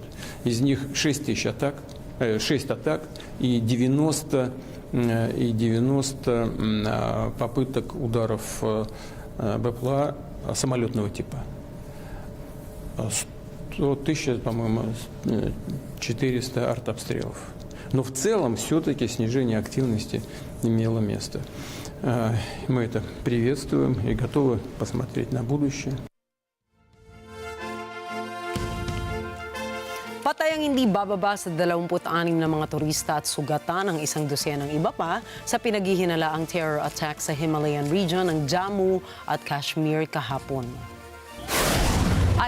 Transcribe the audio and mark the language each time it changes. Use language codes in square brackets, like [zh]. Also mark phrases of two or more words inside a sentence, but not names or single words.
[ru] Из них 6 атак и 90 попыток ударов БПЛА самолетного типа. 100 тысяч, по-моему, 400 артобстрелов. Но в целом все-таки снижение активности имело место. Мы это приветствуем и готовы посмотреть на будущее. [tl] Patay ang hindi bababa sa 26 na mga turista at sugatan ang 100 ng iba pa sa pinaghihinalaang [en] terror attack [tl] sa [en] Himalayan region [tl] ng Jammu at Kashmir kahapon.